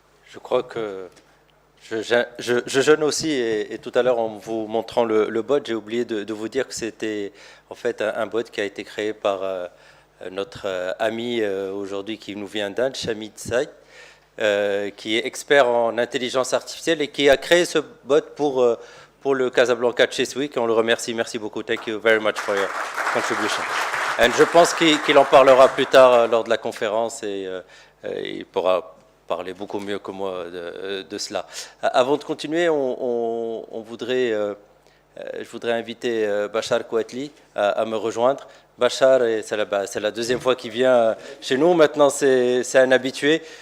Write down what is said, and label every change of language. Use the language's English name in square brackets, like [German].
[French] Je crois que je jeûne aussi, et tout à l'heure en vous montrant le bot, j'ai oublié de vous dire que c'était en fait un bot qui a été créé par notre ami aujourd'hui qui nous vient d'Inde, Shamid Saïd, qui est expert en intelligence artificielle et qui a créé ce bot pour le Casablanca Chess Week. On le remercie, merci beaucoup. [English] Thank you very much for your contribution. [French] Et je pense qu'il en parlera plus tard lors de la conférence et il pourra parler beaucoup mieux que moi de cela. Avant de continuer, je voudrais inviter Bachar Kouatli à me rejoindre. Bachar, c'est la deuxième fois qu'il vient chez nous. Maintenant, c'est un habitué.